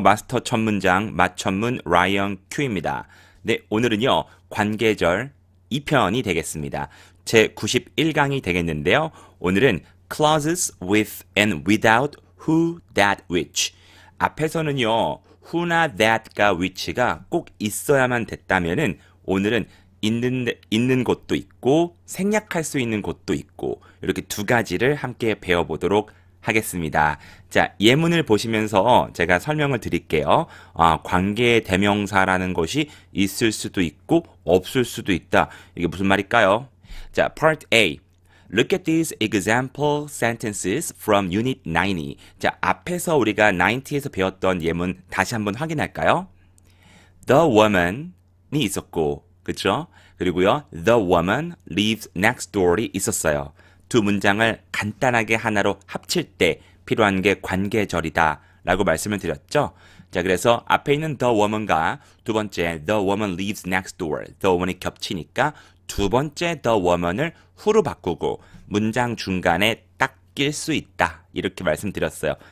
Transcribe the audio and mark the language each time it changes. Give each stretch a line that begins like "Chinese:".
Korean: 마스터 첫 문장 맛천문 라이언 큐입니다. 네, 오늘은요. 관계절 2편이 되겠습니다. 제 91강이 되겠는데요. 오늘은
English: clauses with and without who, that, which.
Korean: 앞에서는요. who나 that가 which가 꼭 있어야만 됐다면은 오늘은 있는 곳도 있고 생략할 수 있는 곳도 있고 이렇게 두 가지를 함께 배워보도록 하겠습니다. 자, 예문을 보시면서 제가 설명을 드릴게요. 관계 대명사라는 것이 있을 수도 있고 없을 수도 있다. 이게 무슨 말일까요? 자, Part A.
English: Look at these example sentences from Unit 90.
Korean: 자, 앞에서 우리가 90에서 배웠던 예문 다시 한번 확인할까요? The woman이 있었고, 그쵸? 그리고요,
English: the woman lives next door이
Korean: 있었어요. 두 문장을 간단하게 하나로 합칠 때 필요한 게 관계절이다 라고 말씀을 드렸죠. 자, 그래서 앞에 있는 the woman과 두 번째 the woman lives next door, the woman이 겹치니까 두 번째 the woman을 who로 바꾸고 문장 중간에 딱 낄 수 있다 이렇게 말씀드렸어요.